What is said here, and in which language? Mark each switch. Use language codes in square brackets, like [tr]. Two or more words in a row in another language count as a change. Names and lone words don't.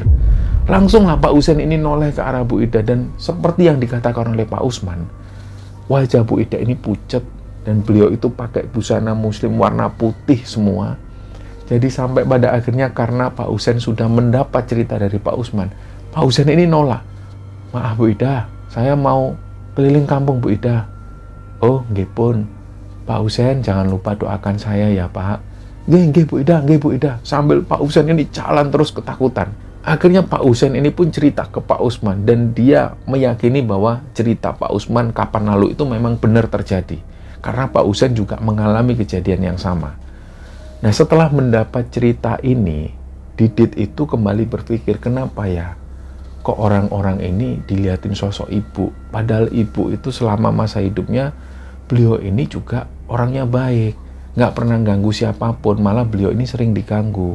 [id] Langsunglah Pak Husen ini noleh ke arah Bu Ida, dan seperti yang dikatakan oleh Pak Usman, wajah Bu Ida ini pucat dan beliau itu pakai busana muslim warna putih semua. Jadi sampai pada akhirnya karena Pak Husen sudah mendapat cerita dari Pak Usman, Pak Husen ini nolak. "Maaf Bu Ida, saya mau keliling kampung Bu Ida." "Oh, [jv] nggih pun. [id] Pak Husen jangan lupa doakan saya ya Pak." Nggih Bu Ida, nggih Bu Ida." Sambil Pak Husen ini jalan terus ketakutan. Akhirnya Pak Husen ini pun cerita ke Pak Usman, dan dia meyakini bahwa cerita Pak Usman kapan lalu itu memang benar terjadi. Karena Pak Husen juga mengalami kejadian yang sama. Nah, setelah mendapat cerita ini, Didit itu kembali berpikir, kenapa ya kok orang-orang ini dilihatin sosok ibu, padahal ibu itu selama masa hidupnya beliau ini juga orangnya baik, nggak pernah ganggu siapapun, malah beliau ini sering diganggu.